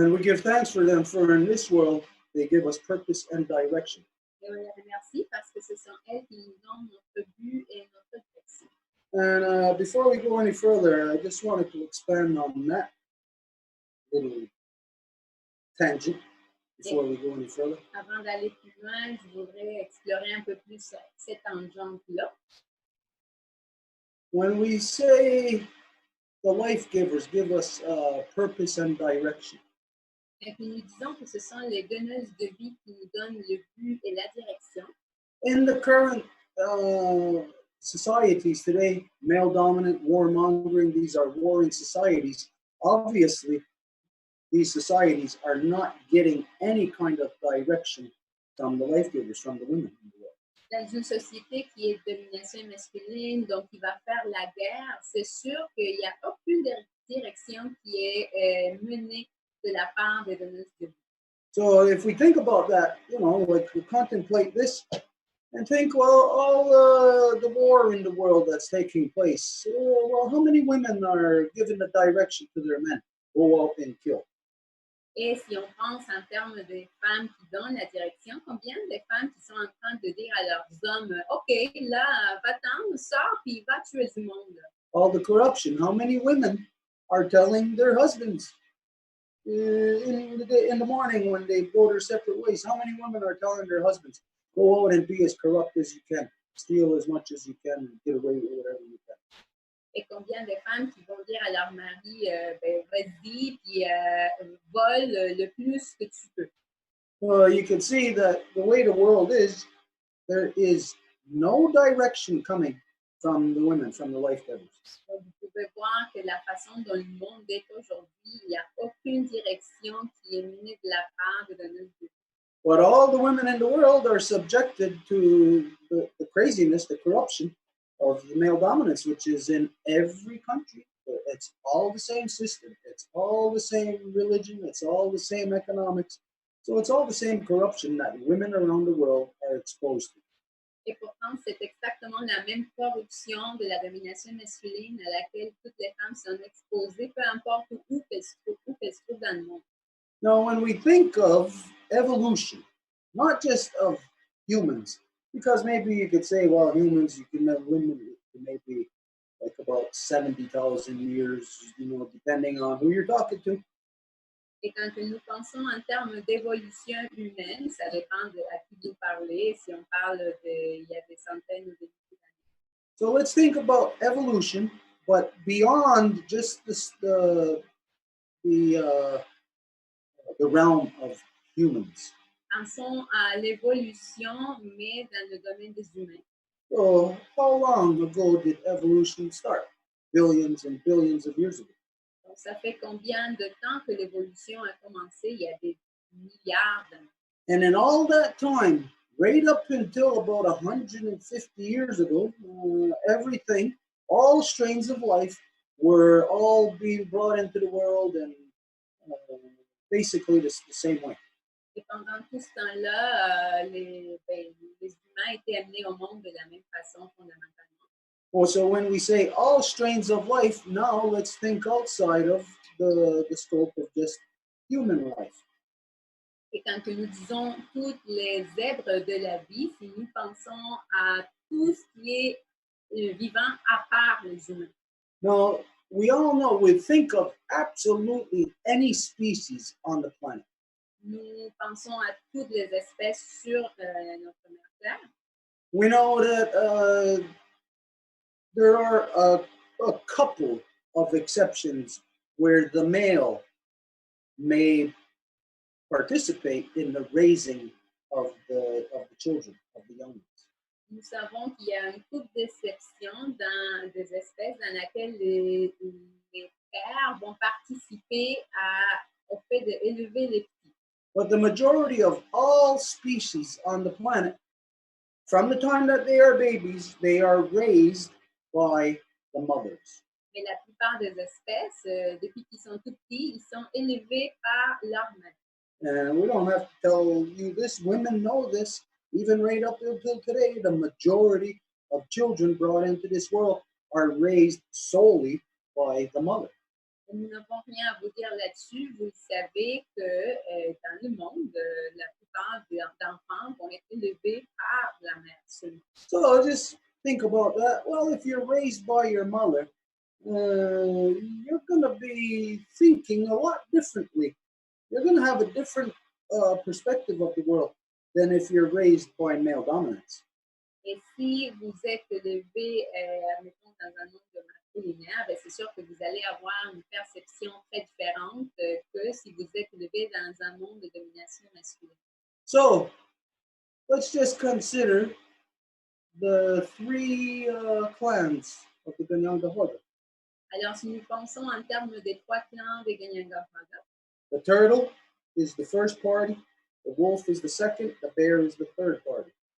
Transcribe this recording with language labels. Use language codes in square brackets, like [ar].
[en] And we give thanks for them, for in this world, they give us purpose and direction. [fr] Et on les remercie parce que ce sont elles qui nous donnent notre but et notre direction. [en] And before we go any further, I just wanted to expand on that little tangent before we go any further. [fr] Avant d'aller plus loin, je voudrais explorer un peu plus cette tangente-là. [en] When we say the life givers give us purpose and direction, [fr] et puis nous disons que ce sont les donneuses de vie qui nous donnent le but et la direction. [en] In the current societies today, male-dominant, warmongering, these are warring societies. Obviously, these societies are not getting any kind of direction from the life givers, from the women in the world. [fr] Dans une société qui est de domination masculine, donc qui va faire la guerre, c'est sûr qu'il n'y a aucune direction qui est menée de la part des donneuses de vie. [en] So if we think about that, you know, like we contemplate this, and think, well, all the war in the world that's taking place, well, how many women are given the direction to their men? Go out and kill. [fr] Et si on pense en termes de femmes qui donnent la direction, combien de femmes qui sont en train de dire à leurs hommes, OK, là, va-t'en, sors, puis va tuer du monde. [en] All the corruption, how many women are telling their husbands in the morning when they go their separate ways? How many women are telling their husbands, go out and be as corrupt as you can, steal as much as you can, and get away with whatever you can? [fr] Et combien de femmes qui vont dire à leur mari, vas-y, puis vole le plus que tu peux. [en] Well, you can see that the way the world is, there is no direction coming from the women, from the life givers. [fr] Donc, vous pouvez voir que la façon dont le monde est aujourd'hui, il n'y a aucune direction qui est menée de la part de nos Dieu. [en] But all the women in the world are subjected to the craziness, the corruption of the male dominance, which is in every country. It's all the same system. It's all the same religion. It's all the same economics. So it's all the same corruption that women around the world are exposed to. [fr] Et pourtant, c'est exactement la même corruption de la domination masculine à laquelle toutes les femmes sont exposées, peu importe où qu'elles se trouvent dans le monde. [en] Now, when we think of evolution, not just of humans, because maybe you could say, well, humans, you can have women, maybe like about 70,000 years, depending on who you're talking to. [fr] Et quand nous pensons en termes d'évolution humaine, ça dépend de à qui vous parlez, si on parle il y a des centaines ou des milliers d'années. [en] So let's think about evolution, but beyond just the realm of humans. [fr] Pensons à l'évolution, mais dans le domaine des humains. [en] So how long ago did evolution start? Billions and billions of years ago. [fr] Donc, ça fait combien de temps que l'évolution a commencé? Il y a des milliards d'années. [en] And in all that time, right up until about 150 years ago, everything, all strains of life were all being brought into the world and basically the same way. [fr] Et pendant tout ce temps-là, les humains étaient amenés au monde de la même façon fondamentalement. [en] Well, so when we say all strains of life, now let's think outside of the scope of just human life. [fr] Et quand nous disons toutes les zèbres de la vie, si nous pensons à tout ce qui est vivant à part les humains. [en] Now, we all know, we think of absolutely any species on the planet. [fr] Nous pensons à toutes les espèces sur notre mère Terre. [en] We know that there are a couple of exceptions where the male may participate in the raising of the children, of the young ones. [fr] Nous savons qu'il y a une couple d'exceptions dans des espèces dans lesquelles les pères vont participer au fait d'élever les petits. [en] But the majority of all species on the planet, from the time that they are babies, they are raised by the mothers. [fr] Mais la plupart des espèces, depuis qu'ils sont tout petits, ils sont élevés par leur mère. [en] And we don't have to tell you this. Women know this. Even right up until today, the majority of children brought into this world are raised solely by the mother. [fr] Nous n'avons rien à vous dire là-dessus. Vous savez que dans le monde, la plupart d'enfants vont être élevés par la mère seule. [en] So just think about that. Well, if you're raised by your mother, you're going to be thinking a lot differently. You're going to have a different perspective of the world than if you're raised by male dominance. [fr] Et si vous êtes élevé, mettons, dans un monde masculinaire, c'est sûr que vous allez avoir une perception très différente que si vous êtes élevé dans un monde de domination masculine. [en] So, let's just consider the three clans of the Kahnawake. [fr] Alors, si nous pensons en termes des trois clans des Kahnawake, [en] the turtle is the first party, the wolf is the second, the bear is the third party.